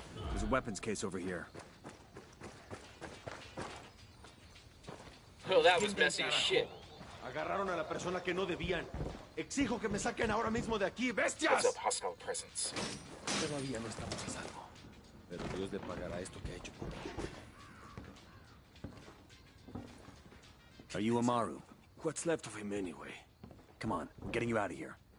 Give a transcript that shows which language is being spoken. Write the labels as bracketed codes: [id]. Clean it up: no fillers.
[en] There's a weapons case over here. Oh, that was messy as shit. [es] Agarraron a la persona que no debían. Exijo que me saquen ahora mismo de aquí, bestias. [en] Heads up, hostile presence. [es] Todavía no estamos a salvo. Pero Dios le pagará esto que ha hecho por mí. [en] Are you Amaru? What's left of him anyway? Come on, we're getting you out of here.